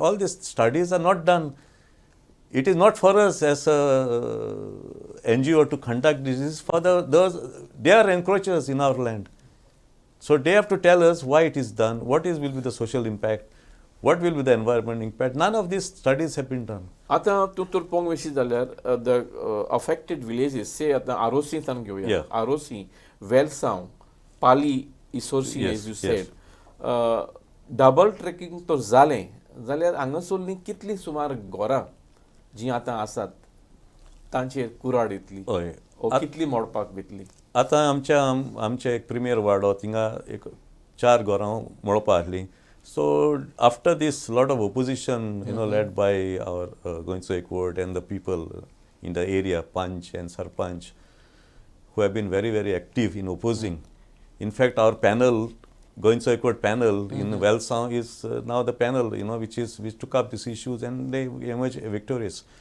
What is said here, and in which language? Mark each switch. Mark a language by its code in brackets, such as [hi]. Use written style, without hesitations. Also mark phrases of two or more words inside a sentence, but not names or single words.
[en] All these studies are not done. It is not for us as a NGO to conduct this. It is for they are encroachers in our land. So they have to tell us why it is done, what will be the social impact, what will be the environment impact. None of these studies have been done. [kok] आता तू तुरपंग विषयी जाल्यार [en] the affected villages, say [kok] आता आरोसी सान घेऊया. आरोसी, वेलसांव, पाली, इशोरसी, [en] as you said. Double tracking [kok] तो जालें जाल्यार हांगासरलीं कितलीं सुमार घरां जी आतां आसात तांचेर कुराड येतली कितली मोडपाक वतली? आतां आमचे एक प्रिमियर वाडो थिंगा एक 4 घरां मोडपा आहलीं. [en] So after this, lot of opposition, led by our Goinso Ekward and the people in the area, Panch and Sarpanch, who have been very, very active in opposing. In fact, our panel, Goinso Ekward panel in Velsan is now the panel, which took up these issues, and they emerged victorious.